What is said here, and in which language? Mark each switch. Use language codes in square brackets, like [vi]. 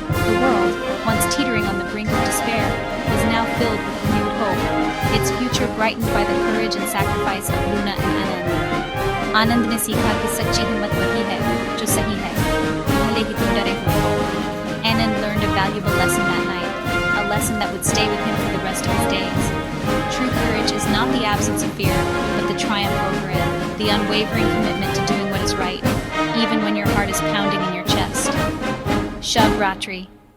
[en] The world, once teetering on the brink of despair, was now filled with renewed hope, its future brightened by the courage and sacrifice of Luna and Anand. [hi] आनंद ने सीखा कि सच्ची हिम्मत वही है जो सही है, भले ही तुम डरे हुए हो। [en] Anand learned a valuable lesson that night, a lesson that would stay with him for the rest of his days. True courage is not the absence of fear, but the triumph over it, the unwavering commitment to doing what is right, even when your heart is pounding in your chest. [hi] Shub Ratri.